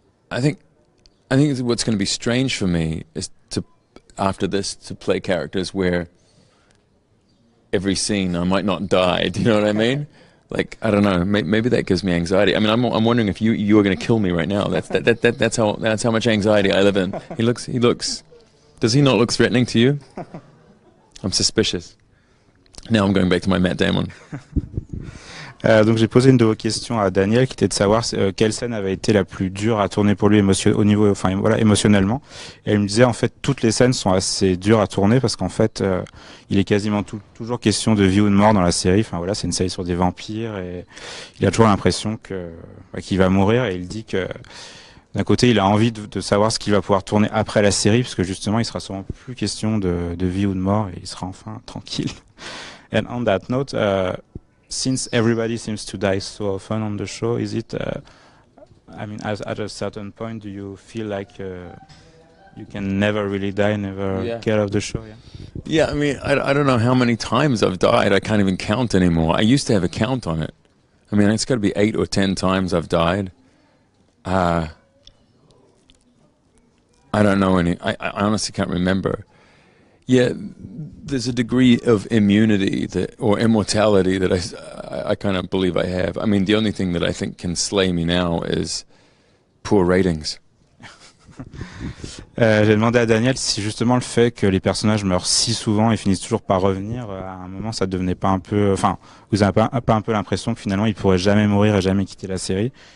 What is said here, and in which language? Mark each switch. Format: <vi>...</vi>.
<en>I think what's going to be strange for me is after this to play characters where every scene I might not die. Do you know what I mean? Like, I don't know. Maybe that gives me anxiety. I mean, I'm wondering if you are going to kill me right now. That's how much anxiety I live in. He looks. Does he not look threatening to you? I'm suspicious. Now I'm going back to my Matt Damon.</en> <fr>Donc j'ai posé une de vos questions à Daneil, qui était de savoir quelle scène avait été la plus dure à tourner pour lui émotionnellement. Et il me disait en fait toutes les scènes sont assez dures à tourner parce qu'en fait il est quasiment toujours question de vie ou de mort dans la série. Enfin voilà, c'est une série sur des vampires et il a toujours l'impression qu'il va mourir, et il dit que d'un côté il a envie de savoir ce qu'il va pouvoir tourner après la série, parce que justement il sera sûrement plus question de vie ou de mort et il sera enfin tranquille.</fr> <en>And on that note, since everybody seems to die so often on the show, is it, at a certain point, do you feel like you can never really die, never get off the show? Yeah, I mean, I don't know how many times I've died. I can't even count anymore. I used to have a count on it. I mean, it's got to be 8 or 10 times I've died. I don't know any. I honestly can't remember. Yeah, there's a degree of immunity or immortality that I kind of believe I have. I mean, the only thing that I think can slay me now is poor ratings.</en> <fr>J'ai demandé à Daniel si justement le fait que les personnages meurent si souvent et finissent toujours par revenir, à un moment ça devenait pas un peu... Enfin, vous avez pas un peu l'impression que finalement ils pourraient jamais mourir et jamais quitter la série.</fr>